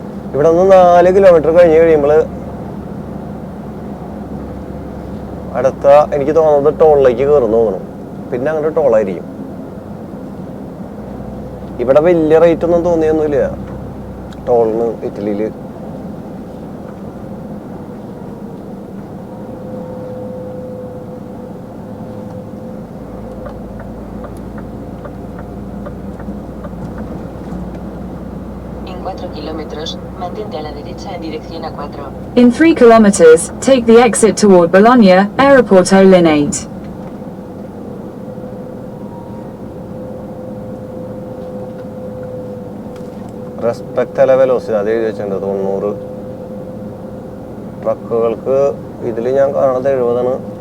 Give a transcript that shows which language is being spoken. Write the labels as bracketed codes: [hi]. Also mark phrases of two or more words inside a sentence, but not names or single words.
[ml] ഇവിടെ നിന്ന് 4 കിലോമീറ്റർ കഴിഞ്ഞ് കഴിയുമ്പോൾ അടുത്ത എനിക്ക് തോന്നുന്നത് ടോളിലേക്ക് കയറുന്നു തോന്നുന്നു. പിന്നെ അങ്ങോട്ട് ടോളായിരിക്കും. ഇവിടെ വലിയ റേറ്റ് ഒന്നും തോന്നിയൊന്നുമില്ല ടോളിന് ഇറ്റലിയിൽ. [es] En 4 kilómetros, mantente a la derecha en dirección a 4. [en] In 3 kilometers, take the exit toward Bologna, Aeroporto Linate. [ml] റെസ്പെക്ട് അല്ല വെലോസിറ്റി അത് എഴുതി വെച്ചിട്ടുണ്ട് 90. ട്രക്കുകൾക്ക് ഇതിൽ ഞാൻ കാണുന്നത് 70ആണ്.